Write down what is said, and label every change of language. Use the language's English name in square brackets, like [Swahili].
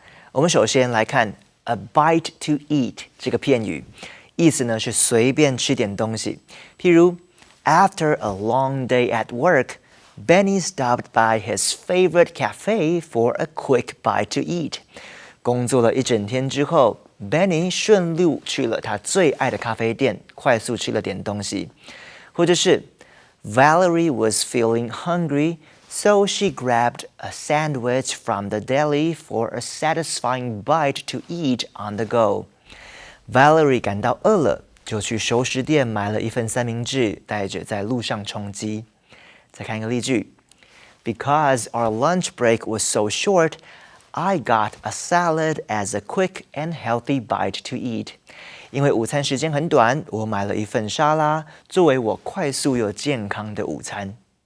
[Chinese] 我们首先来看 a bite to eat 这个片语，意思呢是随便吃点东西。 [English] 譬如 After a long day at work, Benny stopped by his favorite cafe for a quick bite to eat. [Chinese] 工作了一整天之后 ，Benny 顺路去了他最爱的咖啡店，快速吃了点东西。 [English] 或者是 Valerie was feeling hungry.So she grabbed a sandwich from the deli for a satisfying bite to eat on the go. [Chinese] Valerie 感到饿了，就去熟食店买了一份三明治，带着在路上充饥。再看一个例句 [English] ：Because our lunch break was so short, I got a salad as a quick and healthy bite to eat. [Chinese] 因为午餐时间很短，我买了一份沙拉，作为我快速又健康的午餐。